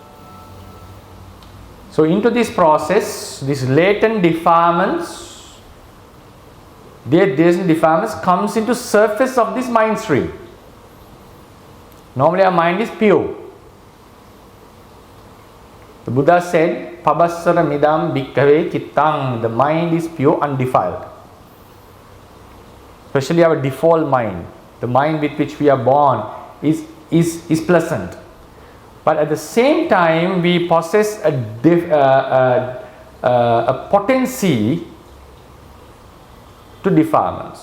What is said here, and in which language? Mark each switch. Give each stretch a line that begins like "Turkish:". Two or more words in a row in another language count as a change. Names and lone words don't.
English: So into this process, these latent defilements, comes into surface of this mind stream. Normally our mind is pure. The Buddha said,
Pali: Pabassara midam bhikkave cittang.
English: The mind is pure, undefiled. Especially our default mind, the mind with which we are born, is pleasant. But at the same time, we possess a potency to defilements.